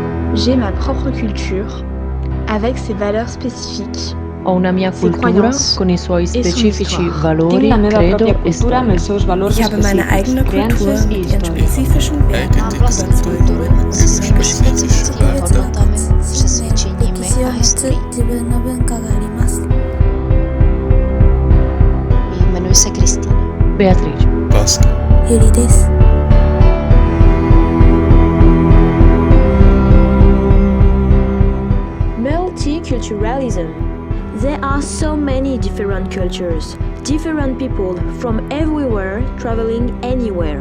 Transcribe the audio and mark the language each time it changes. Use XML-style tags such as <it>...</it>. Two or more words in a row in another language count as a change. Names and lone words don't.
<fr>J'ai ma propre culture, avec ses valeurs spécifiques.</fr> <it>Ho una mia</it> <fr>Ses</fr> <it>cultura</it> <fr>croyances</fr> <it>con i suoi</it> <fr>et son</fr> <it>specifici</it> <fr>histoire.</fr> <it>valori,</it> <ca>Tinc la meva</ca> <it>credo</it> <ca>pròpia</ca> <it>e</it> <ca>cultura amb els</ca> <it>storia.</it> <ca>seus valors</ca> <de>Ich habe meine</de> <ca>específics,</ca> <de>eigene Kultur</de> <ca>creences i</ca> <de>mit ihren</de> <ca>història.</ca> <de>spezifischen Werten und Überzeugungen.</de> <cs>Jmenuji se Kristýna. Beatrice. Pascal. Eurydice.</cs> <en>Multiculturalism. There are so many different cultures, different people from everywhere traveling anywhere.</en>